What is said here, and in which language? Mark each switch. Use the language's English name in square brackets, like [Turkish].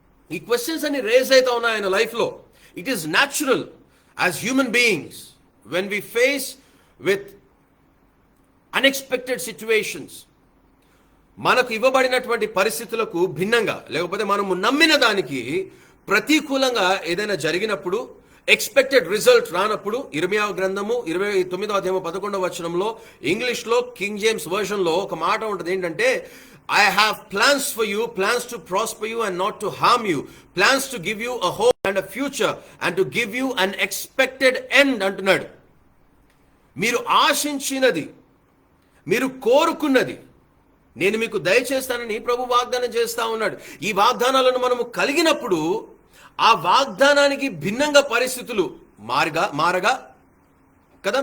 [Telugu] ఈ క్వశ్చన్స్ అన్ని రేజ్ అవుతా ఉన్నాయి ఆయన లైఫ్లో. [English] it is natural as human beings when we face with unexpected situations, [Telugu] మనకు ఇవ్వబడినటువంటి పరిస్థితులకు భిన్నంగా, లేకపోతే మనము నమ్మిన దానికి ప్రతికూలంగా ఏదైనా జరిగినప్పుడు, ఎక్స్పెక్టెడ్ రిజల్ట్ రానప్పుడు, ఇర్మియా గ్రంథము 29వ అధ్యాయము 11వ వచనంలో ఇంగ్లీష్లో కింగ్ జేమ్స్ వర్షన్లో ఒక మాట ఉంటుంది. ఏంటంటే, [English] I have plans for you, plans to prosper you and not to harm you, plans to give you a hope and a future and to give you an expected end [Telugu] అంటున్నాడు. మీరు ఆశించినది, మీరు కోరుకున్నది నేను మీకు దయచేస్తానని ప్రభు వాగ్దానం చేస్తా ఉన్నాడు. ఈ వాగ్దానాలను మనము కలిగినప్పుడు ఆ వాగ్దానానికి భిన్నంగా పరిస్థితులు మారగా కదా.